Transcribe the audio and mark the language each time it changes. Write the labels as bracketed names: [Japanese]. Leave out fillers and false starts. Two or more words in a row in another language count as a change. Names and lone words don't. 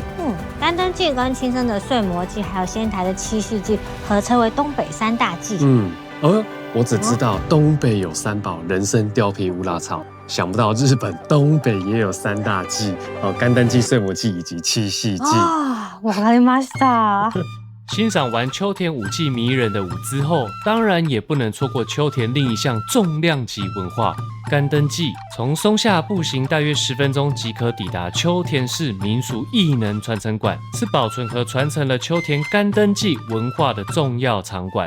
[Chinese] 干灯祭跟青森的睡魔祭还有仙台的七夕祭合称为东北3大祭。我只知道东北有3宝：人参、貂皮、乌拉草。想不到日本东北也有3大祭哦，干灯祭、睡魔祭以及七夕祭 [Japanese] 啊！ わかりました。 [Chinese] 欣赏完秋田舞技迷人的舞姿后，当然也不能错过秋田另一项重量级文化——干灯祭。从松下步行大约10分钟即可抵达秋田市民俗艺能传承馆，是保存和传承了秋田干灯祭文化的重要场馆。